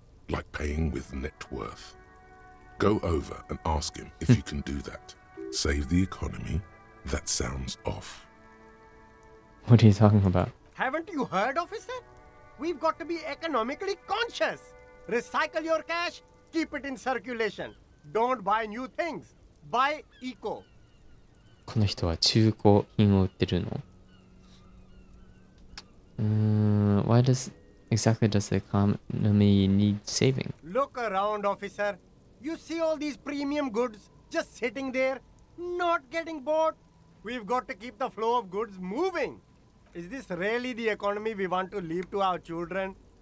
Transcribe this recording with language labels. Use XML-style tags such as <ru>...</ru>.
<en>Like paying with net worth. Go over and ask him if you can do that. Save the economy. That sounds off. What are you talking about? Haven't you heard, officer? We've got to be economically conscious. Recycle your cash, keep it in circulation. Don't buy new things. Buy eco.</en> <ja>この人は中古品を売ってるの？</ja> <en>Why does exactly does the economy need saving? Look around, officer. You see all these premium goods just sitting there, not getting bought? We've got to keep the flow of goods moving. Is this really the economy we want to leave to our children?</en>